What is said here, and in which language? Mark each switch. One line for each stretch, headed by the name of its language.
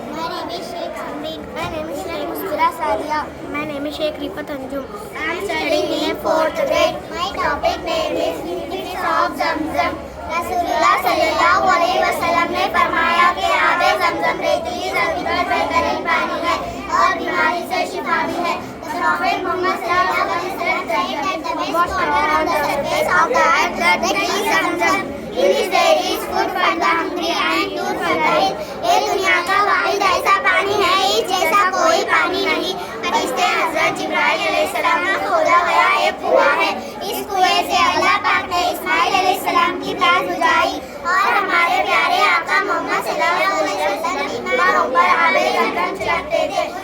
English: My name is Sheikh Samrin. My name is Sheikh Musfira Sadia. My name is Sheikh Rifat Anjum. I am studying in 4th grade. My topic name is Benefits of Zamzam.
Hindi: रसूलुल्लाह सल्लल्लाहु अलैहि वसल्लम ने फरमाया कि आबे ज़मज़म रेतीली ज़मीन पर बेहतरीन पानी है और बीमारी से शिफा भी है.
English: The Prophet Muhammad sallallahu alaihi wasallam said that the best water on the surface of the earth is the tree Zamzam. In this there is food for the hungry and cure for the ill.
Hindi: ये दुनिया का वाहिद ऐसा पानी है इस जैसा कोई पानी नहीं. फरिश्ते हज़रत जिब्राइल अलैहिस्सलाम का खोदा गया एक कुआं है. इस कुएं से अल्लाह पाक ने इस्माइल अलैहिस्सलाम की प्यास बुझाई और हमारे प्यारे आका मोहम्मद सल्लल्लाहु अलैहि वसल्लम बीमारों पर आबे ज़मज़म छिड़कते थे.